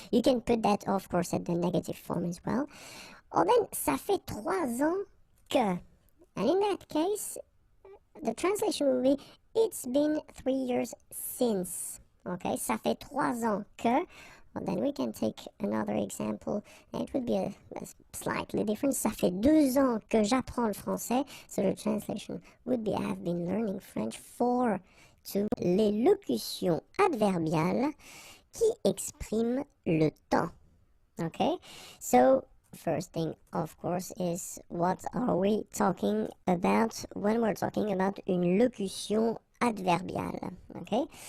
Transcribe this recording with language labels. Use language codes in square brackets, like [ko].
[en] You can put that, of course, at the negative form as well. Or then, [fr] ça fait 3 ans que. [en] And in that case, the translation will be, it's been 3 years since, okay? [fr] Ça fait 3 ans que. [en] Well, then we can take another example. It would be a slightly different. [fr] Ça fait 2 ans que j'apprends le français. [en] So the translation would be, I have been learning French for 2. [fr] Les locutions adverbiales qui expriment le temps. Okay? [en] So, first thing, of course, is what are we talking about when we're talking about [fr] une locution adverbiale, [en] okay?